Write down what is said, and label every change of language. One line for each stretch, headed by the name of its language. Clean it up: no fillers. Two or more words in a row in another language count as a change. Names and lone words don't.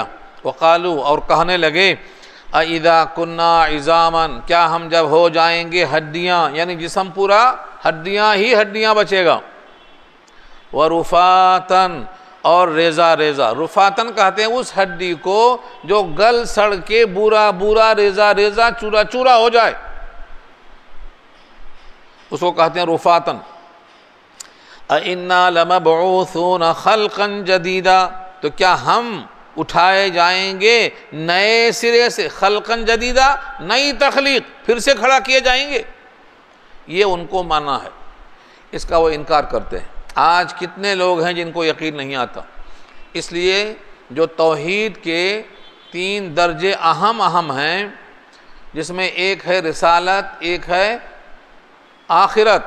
Urdu: وقالوا، اور کہنے لگے,
Arabic: أإذا كنا عظاما,
Urdu: کیا ہم جب ہو جائیں گے ہڈیاں، یعنی جسم پورا ہڈیاں ہی ہڈیاں بچے گا. ورفاتا، اور ریزہ ریزہ۔ رفاتا کہتے ہیں اس ہڈی کو جو گل سڑ کے برا برا ریزہ ریزہ چورا چورا ہو جائے، اس کو کہتے ہیں رفاتا.
Arabic: إنا لمبعوثون خلقا جديدا,
Urdu: تو کیا ہم اٹھائے جائیں گے نئے سرے سے,
Arabic: خلقا جديدا,
Urdu: نئی تخلیق، پھر سے کھڑا کیے جائیں گے، یہ ان کو مانا ہے، اس کا وہ انکار کرتے ہیں. آج کتنے لوگ ہیں جن کو یقین نہیں آتا۔ اس لیے جو توحید کے 3 درجے اہم ہیں، جس میں ایک ہے رسالت، ایک ہے آخرت.